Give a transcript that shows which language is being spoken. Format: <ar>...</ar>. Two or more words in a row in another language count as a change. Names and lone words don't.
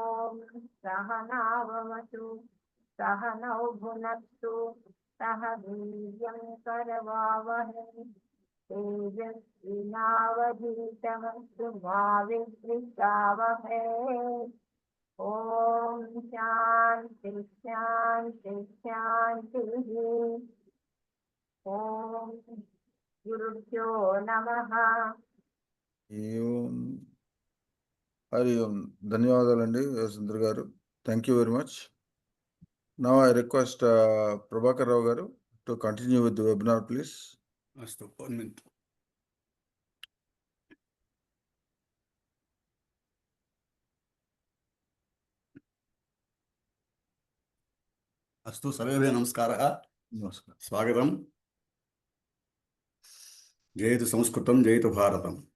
<sa>सहनावतु सहनौ भुनक्तु सह वीर्यं करवावहै तेजस्विनावधीतमस्तु मा विद्विषावहै ॐ शान्ति शान्ति शान्तिः ॐ गुरुभ्यो नमः ఓం హరి ఓం.</sa> <te>ధన్యవాదాలండి సుందర్ గారు.</te> <en>Thank you very much. Now I request Prabhakar Rao గారు to continue with the webinar please.</en> <sa>अस्तु 1 minute. अस्तु सर्वेभ्यः नमस्कारः.</sa> <te>నమస్కారం.</te> <sa>स्वागतं. जयतु संस्कृतं जयतु भारतं.</sa>